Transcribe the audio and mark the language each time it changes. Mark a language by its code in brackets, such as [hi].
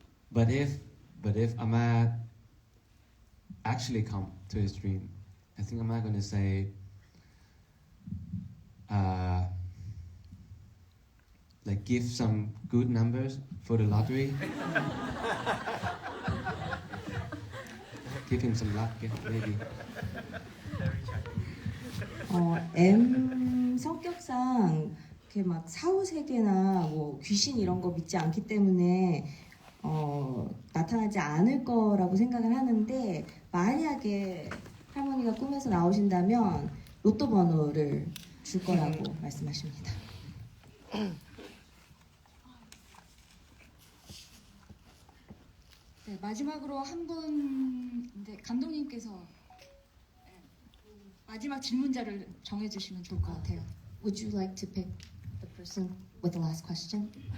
[en] But if Amma actually come to his dream, I think Amma gonna say like give some good numbers for the lottery. Give him some luck, yeah, maybe. [ko] M 성격상 이렇게 막 사후세계나 뭐 귀신 이런 거 믿지 않기 때문에 나타나지 않을 거라고 생각을 하는데 만약에 할머니가 꿈에서 나오신다면 로또 번호를 줄 거라고 말씀하십니다. 네, 마지막으로 한 분, 네, 감독님께서 마지막 질문자를 정해주시면 좋을 것 같아요. [en] Would you like to pick the person with the last question?